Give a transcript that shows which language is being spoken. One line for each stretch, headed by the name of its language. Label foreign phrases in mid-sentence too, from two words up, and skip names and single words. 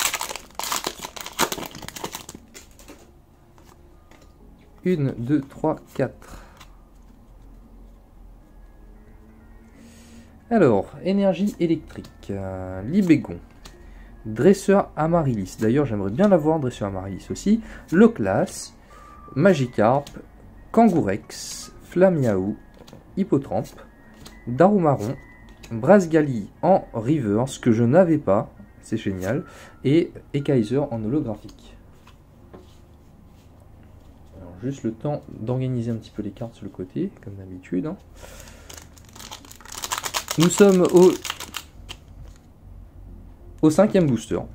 French: Une, deux, trois, quatre. Alors, énergie électrique. Libégon. Dresseur Amaryllis. D'ailleurs, j'aimerais bien l'avoir, Dresseur Amaryllis aussi. Loclas. Magikarp. Kangourex. Flamiaou, Hippotrampe, Darumaron, Brasgali en reverse que je n'avais pas, c'est génial, et Ekaiser en holographique. Alors juste le temps d'organiser un petit peu les cartes sur le côté, comme d'habitude. Hein. Nous sommes au 5e booster.